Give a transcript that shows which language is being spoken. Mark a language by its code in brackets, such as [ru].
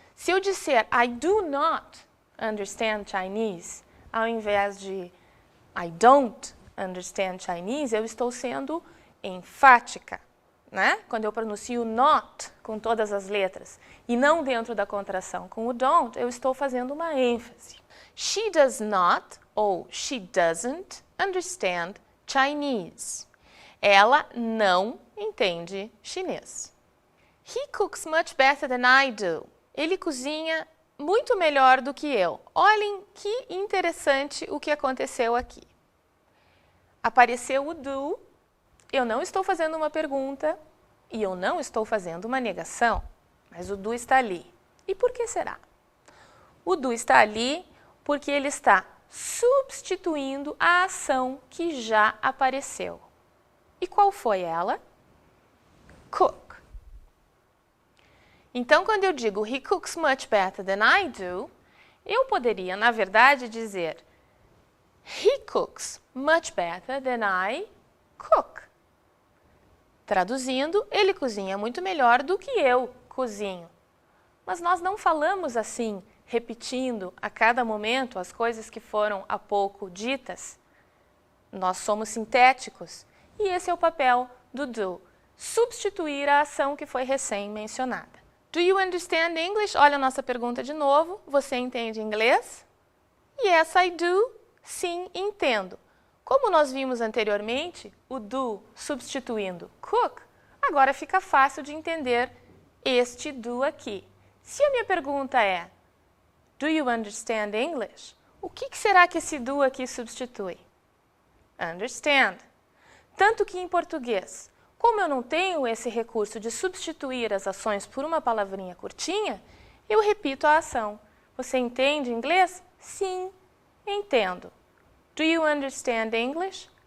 [pt] Se eu disser [en] I do not understand Chinese, [pt] ao invés de [en] I don't understand Chinese, [pt] eu estou sendo enfática, né? Quando eu pronuncio not com todas as letras e não dentro da contração com o don't, eu estou fazendo uma ênfase. [en] She does not ou she doesn't understand Chinese. [pt] Ela não entende chinês. [en] He cooks much better than I do. [pt] Ele cozinha muito melhor do que eu. Olhem que interessante o que aconteceu aqui. Apareceu o do, eu não estou fazendo uma pergunta e eu não estou fazendo uma negação, mas o do está ali. E por que será? O do está ali porque ele está substituindo a ação que já apareceu. E qual foi ela? Cook. Então, quando eu digo [en] he cooks much better than I do, [pt] eu poderia, na verdade, dizer [en] he cooks much better than I cook. [pt] Traduzindo, ele cozinha muito melhor do que eu cozinho. Mas nós não falamos assim, repetindo a cada momento as coisas que foram há pouco ditas. Nós somos sintéticos e esse é o papel do do, substituir a ação que foi recém-mencionada. [en] Do you understand English? [pt] Olha a nossa pergunta de novo. Você entende inglês? [en] Yes, I do. [pt] Sim, entendo. Como nós vimos anteriormente, o do substituindo cook, agora fica fácil de entender este do aqui. Se a minha pergunta é [en] do you understand English? [pt] O que será que esse do aqui substitui? Understand. Tanto que em português, como eu não tenho esse recurso de substituir as ações por uma palavrinha curtinha, eu repito a ação. Você entende inglês? Sim, entendo. [en] Do you understand English?